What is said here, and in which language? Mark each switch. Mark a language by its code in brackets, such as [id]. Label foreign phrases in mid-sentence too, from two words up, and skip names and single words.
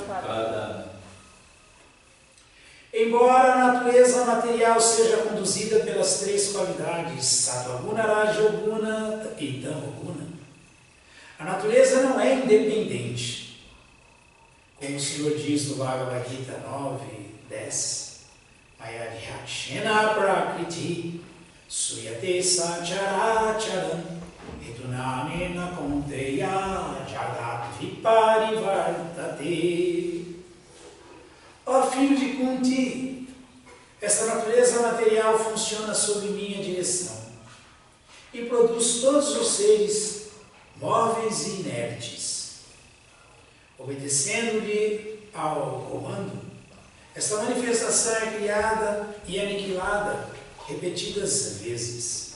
[pt] Embora a natureza material seja conduzida pelas três qualidades, Sattva-guna, Rajoguna e Tamoguna, a natureza não é independente. Como o Senhor diz no Bhagavad Gita 9:10, [sa] Mayadhyakshena prakriti suyate sacharacharam edunamena konteya jagat viparivartate. [pt] Ó filho de Kunti, esta natureza material funciona sob minha direção e produz todos os seres móveis e inertes. Obedecendo-lhe ao comando, esta manifestação é criada e aniquilada repetidas vezes.